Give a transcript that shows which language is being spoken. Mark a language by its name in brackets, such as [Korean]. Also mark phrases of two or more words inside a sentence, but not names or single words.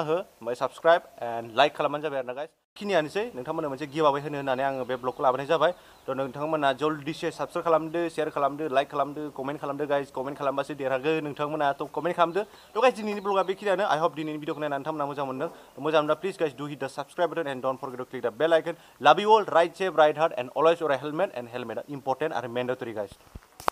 [Bodo] हो ओमफ्राय [English] subscribe and like [Bodo] खालामबानो जाबाय आरोना गाइस खिनियानोसै नोंथांमोननो मोनसे गिवावे होननानै आङो बे ब्लगखौ लाबोनाय जाबाय थ' नोंथांमोना जल्दिसे साबस्क्राइब खालामदो शेयार खालामदो लाइक खालामदो कमेन्ट खालामदो गाइस कमेन्ट खालामबासो देरहागोन नोंथांमोना थ' कमेन्ट खालामदो थ' गाइस दिनैनि ब्लगा बेखिनियानो [English] I hope [Bodo] दिनैनि भिडिअखौ नायनानै नोंथांमोना मोजां मोनदों मोजां मोनब्ला [English] please guys do hit the subscribe button and don't forget to click the bell icon love you all ride safe ride hard and always wear a helmet and [Bodo] हेलमेटआ इम्पर्टेन्ट आरो मेन्डेटरि गाइस